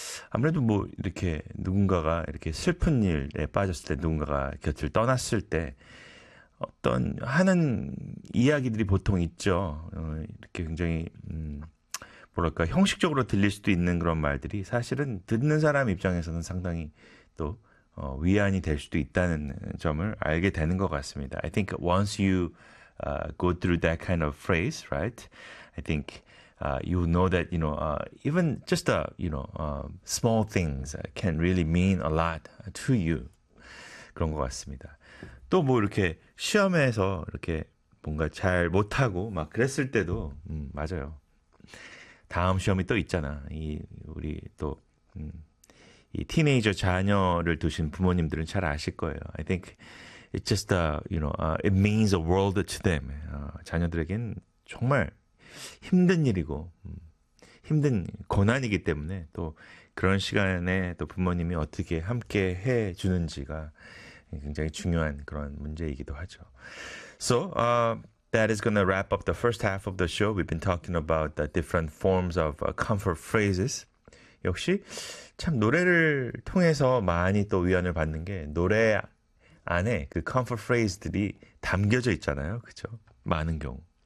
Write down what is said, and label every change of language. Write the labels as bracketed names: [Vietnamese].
[Korean] 아무래도 뭐 이렇게 누군가가 이렇게 슬픈 일에 빠졌을 때 누군가가 곁을 떠났을 때 어떤 하는 이야기들이 보통 있죠. 이렇게 굉장히 뭐랄까 형식적으로 들릴 수도 있는 그런 말들이 사실은 듣는 사람 입장에서는 상당히 또 위안이 될 수도 있다는 점을 알게 되는 것 같습니다. [English] I think once you go through that kind of phrase, right? I think you know that, you know, even just, small things can really mean a lot to you. [Korean] 그런 것 같습니다. 또 뭐 이렇게 시험에서 이렇게 뭔가 잘 못하고 막 그랬을 때도, 맞아요. 다음 시험이 또 있잖아. 이, 우리 또, 이 티네이저 자녀를 두신 부모님들은 잘 아실 거예요. [English] I think it's just, it means a world to them. [Korean] 자녀들에겐 정말 힘든 일이고 힘든 고난이기 때문에 또 그런 시간에 또 부모님이 어떻게 함께 해 주는지가 굉장히 중요한 그런 문제이기도 하죠. [English] So that is going to wrap up the first half of the show. We've been talking about the different forms of comfort phrases. [Korean] 역시 참 노래를 통해서 많이 또 위안을 받는 게 노래 안에 그 comfort phrase들이 담겨져 있잖아요. 그렇죠? 많은 경우.